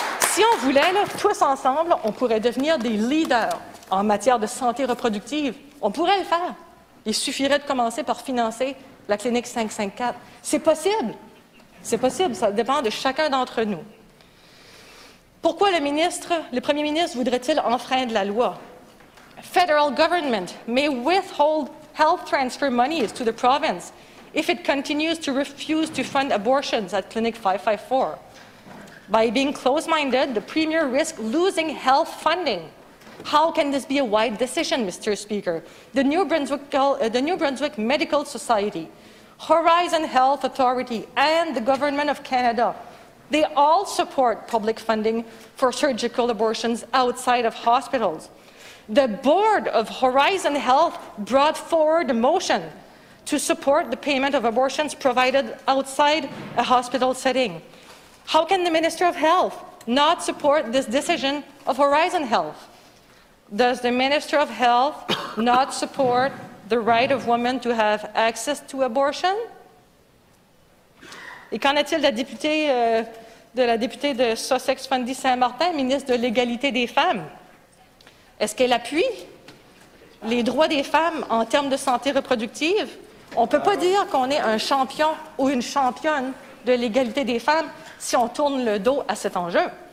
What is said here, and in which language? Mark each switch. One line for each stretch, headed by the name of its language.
French: Si on voulait, là, tous ensemble, on pourrait devenir des leaders en matière de santé reproductive. On pourrait le faire. Il suffirait de commencer par financer la clinique 554. C'est possible. C'est possible. Ça dépend de chacun d'entre nous. Pourquoi le premier ministre voudrait-il enfreindre la loi?
English: Federal government may withhold health transfer monies to the province if it continues to refuse to fund abortions at Clinic 554. By being close-minded, the Premier risks losing health funding. How can this be a wise decision, Mr. Speaker? The New Brunswick Medical Society, Horizon Health Authority, and the Government of Canada, they all support public funding for surgical abortions outside of hospitals. The board of Horizon Health brought forward a motion to support the payment of abortions provided outside a hospital setting. How can the Minister of Health not support this decision of Horizon Health? Does the Minister of Health not support the right of women to have access to abortion?
French: Et qu'en est-il de la députée de Sussex-Fundy-Saint-Martin, ministre de l'Égalité des femmes? Est-ce qu'elle appuie les droits des femmes en termes de santé reproductive? On ne peut pas dire qu'on est un champion ou une championne de l'égalité des femmes si on tourne le dos à cet enjeu.